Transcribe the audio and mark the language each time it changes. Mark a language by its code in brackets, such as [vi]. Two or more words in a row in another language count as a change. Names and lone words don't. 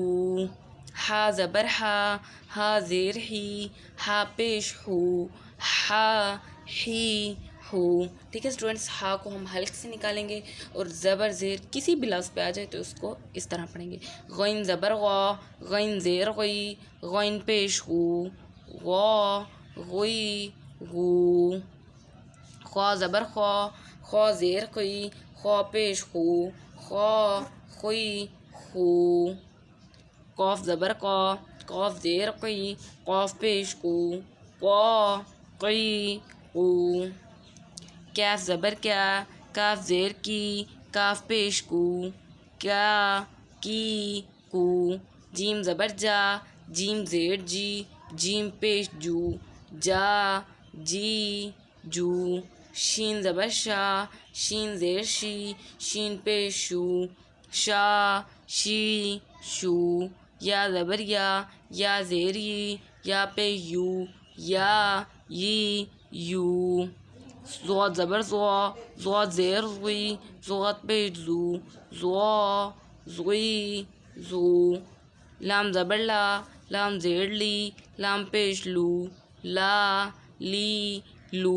[ur] ہا زبر ہا، ہا زیر ہی، ہا پیش ہو، ہا، ہی، ہو۔ ٹھیک ہے اسٹوڈنٹس، ہا کو ہم حلق سے نکالیں گے اور زبر زیر کسی بھی لفظ پہ آ جائے تو اس کو اس طرح پڑھیں گے۔ غین زبر غا، غین زیر غی، غین پیش غو، غا، غی، غو۔ خوا زبر خوا، خوا زیر خی، خوا پیش خو، خوا، خی، خو۔ قاف زبر قا، قاف زیر قی، قاف پیش قو، قا، قی، قو۔ کاف زبر کیا، کاف زیر کی، کاف پیش کو، کیا، کی، کو۔ جیم زبر جا، جیم زیر جی، جیم پیش جو، جا، جی، جو۔ شین زبر شا، شین زیر شی، شین پیش شو، شا، شی، شو۔ یا زبر یا، یا زیر ی، یا پیش یو، یا، یی، یو۔ ضاد زبر ضا، ضاد زیر ضی، ضاد پیش زو، ضا، ضی، زو۔ لام زبر لا، لام زیر لی، لام پیش لو، لا، لی، لو۔